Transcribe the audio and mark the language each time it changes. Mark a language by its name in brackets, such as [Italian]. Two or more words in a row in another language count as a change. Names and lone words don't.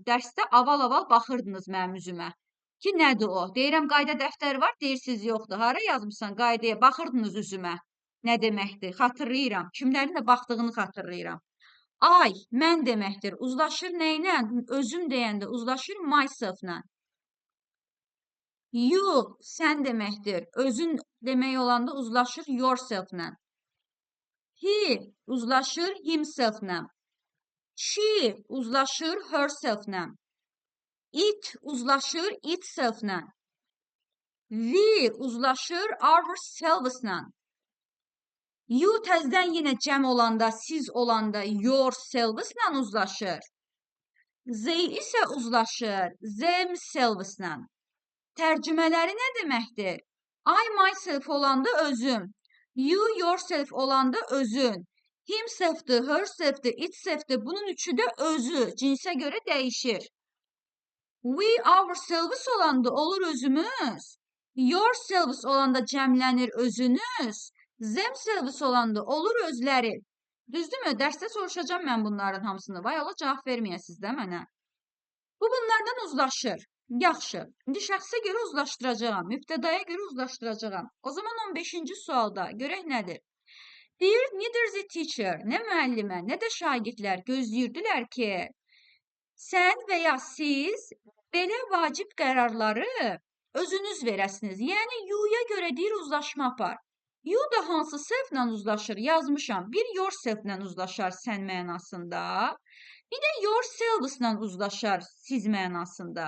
[Azerbaijani] Dərsdə aval-aval baxırdınız mənim üzümə. Ki, nədir o? Deyirəm, qayda dəftəri var, deyirsiniz, yoxdur. Hara yazmışsan qaydaya? Baxırdınız üzümə. Nə deməkdir? Xatırlayıram. Kimlərin də baxdığını xatırlayıram. I, mən deməkdir. Uzlaşır nə ilə? Özüm deyəndə uzlaşır myself-la. You, sən deməkdir. Özün demək olanda uzlaşır yourself-lə. He, uzlaşır himself-lə. She, uzlaşır herself-lə. It, uzlaşır itself-lə. We, uzlaşır ourselves-lə. You təzdən yenə cəm olanda, siz olanda yourselves-lə uzlaşır. They isə uzlaşır themselves-lə. Tərcümələri nə deməkdir? [English] I myself [Azerbaijani] olanda özüm. [English] You yourself [Azerbaijani] olanda özün. Himself'dir, herself'dir, itself'dir. Bunun üçü də özü. Cinsə görə dəyişir. [English] We ourselves [Azerbaijani] olanda olur özümüz. Yourselves olanda cəmlənir özünüz. Themselves olanda olur özləri. Düzdürmü? Dərsdə soruşacağım mən bunların hamısını. Vay Allah, cavab verməyəsiniz də mənə. Bu bunlardan uzlaşır. Yaxşı. İndi şəxsə görə uzlaşdıracağam. Mübtədaya görə uzlaşdıracağam. O zaman 15-ci sualda görək nədir? Deyir, [English] neither the teacher, [Azerbaijani] nə müəllimə, nə də şagirdlər gözləyirdilər ki, sən və ya siz belə vacib qərarları özünüz verəsiniz. Yəni, you-ya görə deyir, uzlaşma apar. You da hansı self-lə uzlaşır? Yazmışam. Bir yourself-lə uzlaşar sən mənasında. Bir də yourselves-lə uzlaşar siz mənasında.